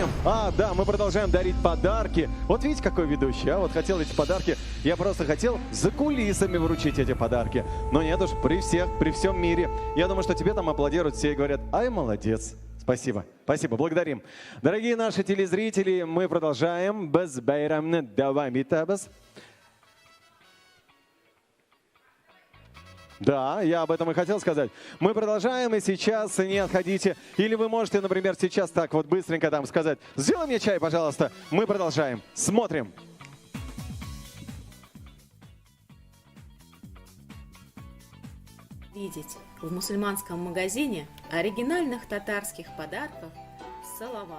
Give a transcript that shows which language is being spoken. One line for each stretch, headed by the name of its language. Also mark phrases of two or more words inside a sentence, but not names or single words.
Russian: Мы продолжаем дарить подарки. Вот видите, какой ведущий, а? Вот хотел эти подарки. Я просто хотел за кулисами вручить эти подарки. Но нет уж, при всем мире. Я думаю, что тебе там аплодируют все и говорят: ай, молодец. Спасибо. Спасибо. Благодарим. Дорогие наши телезрители, мы продолжаем.
Tatar: Без байрамны давам итабыз.
Russian: Да, я об этом и хотел сказать. Мы продолжаем, и сейчас не отходите. Или вы можете, например, сейчас так вот быстренько там сказать: сделай мне чай, пожалуйста. Мы продолжаем. Смотрим. Видеть в мусульманском магазине оригинальных татарских подарков салават.